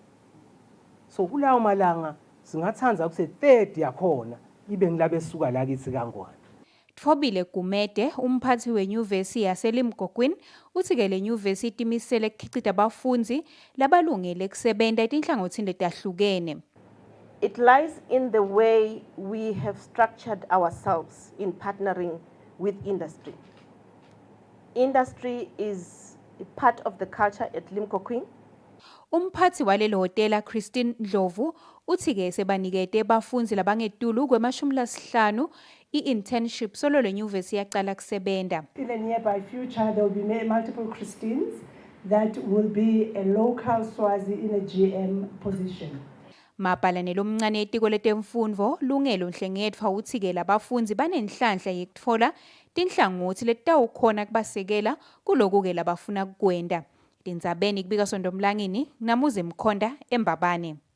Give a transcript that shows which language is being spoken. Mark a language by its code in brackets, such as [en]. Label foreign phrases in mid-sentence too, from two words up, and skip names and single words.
[ss] So kulawo malanga singathanza kuse 30 yakhona ibe ngilabe suka la kithi kangwane. Tfobile Gumede, umphathi wenyuvesi yaseLimkokwin, uthi-ke le nyuvesi itimisele kukhicita abafundzi labalungele kusebenta etinhlangothini letahlukene. [en] It lies in the way we have structured ourselves in partnering with industry. Industry is a part of the culture at Limkokwin. [ss] Umphathi waleli hotela Christine Ndlovu uthi-ke sebanikete bafundzi labangetulu kwemashumi i-internship solo le nyuvesi yaqala kusebenta. [en] In the nearby future, there will be multiple Christines that will be a local Swazi in a GM position. [ss] Mabhala nelomncane etiko letemfundvo Lungelo Nhlengethwa uthi-ke labafundzi banenhlanhla yekutfola tinhlangothi letitawukhona kubasekela kuloku-ke labafuna kukwenta. Tindzabeni kubika Sondomlangini, Namuze Mkhonda, eMbabane.